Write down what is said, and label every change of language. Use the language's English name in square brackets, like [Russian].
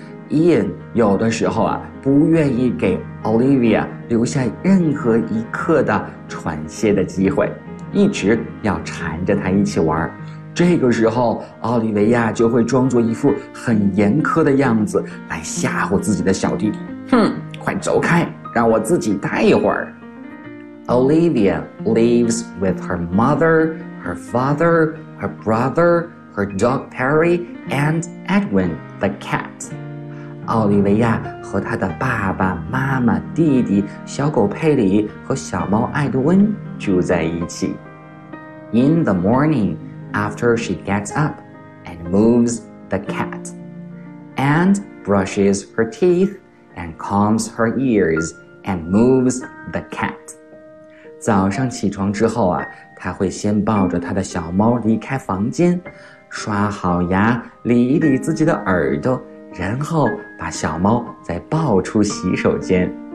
[Chinese] Ian 有的时候啊，不愿意给 Olivia 留下任何一刻的喘息的机会，一直要缠着她一起玩。这个时候，奥利维亚就会装作一副很严苛的样子来吓唬自己的小弟弟：“哼，快走开，让我自己待一会儿。” [English] Olivia lives with her mother, her father, her brother, her dog Perry, and Edwin the cat. [Chinese] 奥利维亚和他的爸爸妈妈弟弟小狗佩里和小猫艾德温住在一起。 [English] In the morning, after she gets up and moves the cat, and brushes her teeth and combs her ears and moves the cat. [Chinese] 早上起床之后啊，她会先抱着她的小猫离开房间，刷好牙，理一理自己的耳朵，然后把小猫再抱出洗手间。